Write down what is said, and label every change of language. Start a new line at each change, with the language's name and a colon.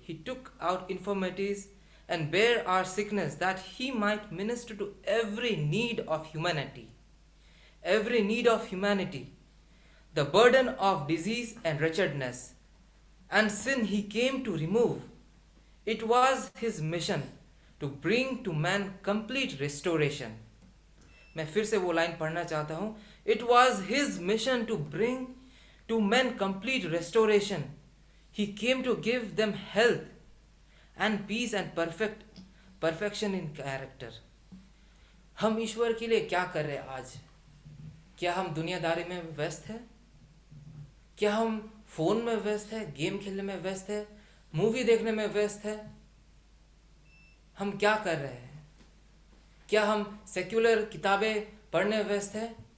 English: He took out infirmities and bare our sickness that he might minister to every need of humanity. Every need of humanity. The burden of disease and wretchedness and sin he came to remove. It was his mission to bring to man complete restoration.
Hindi: मैं फिर से वो line पढ़ना चाहता हूँ।
English: It was his mission to bring to men complete restoration. He came to give them health and peace and perfection in character.
Hindi: हम ईश्वर के लिए क्या कर रहे हैं आज? क्या हम दुनियादारी में व्यस्त हैं? क्या हम फोन में व्यस्त हैं, गेम खेलने में व्यस्त हैं, मूवी देखने में व्यस्त हैं? हम क्या कर रहे हैं? क्या हम सेक्युलर किताबें पढ़ने में व्यस्त हैं?